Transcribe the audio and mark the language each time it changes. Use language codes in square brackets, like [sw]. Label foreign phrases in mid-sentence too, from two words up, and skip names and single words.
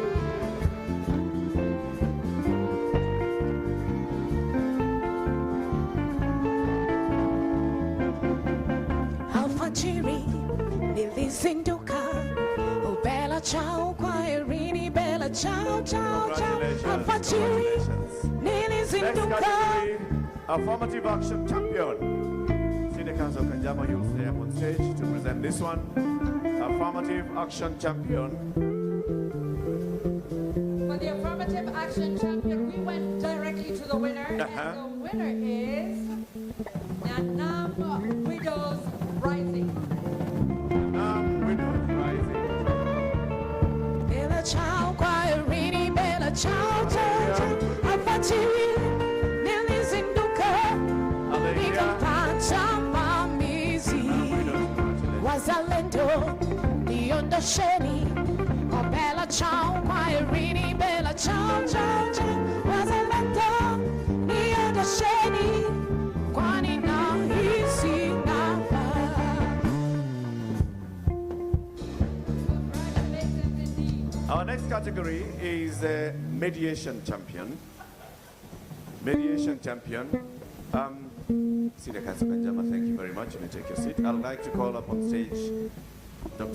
[sw] Alfajiri nilizinduka, oh [it] bella ciao, [sw] kwaherini [it] bella ciao ciao ciao. [sw] Alfajiri [en] Next [sw] nilizinduka. [en] category, Affirmative Action Champion. Senior Counsel Kanjama, you'll stay up on stage to present this one. Affirmative Action Champion. For the Affirmative Action Champion, we went directly to the winner, and the winner is Nanam Widows Rising. Nanam Widows Rising. [it] Bella ciao, [sw] kwaherini [it] bella ciao ciao ciao. [sw] Alfajiri nilizinduka, nikampata mamizi. Wazalendo niondosheni, oh [it] bella ciao, [sw] kwaherini [it] bella ciao ciao ciao. [sw] Wazalendo niondosheni, kwani nahisi nafaa. [en] Our next category is Mediation Champion. Mediation Champion. Senior Counsel Kanjama, thank you very much. You may take your seat. I'd like to call up on stage Dr.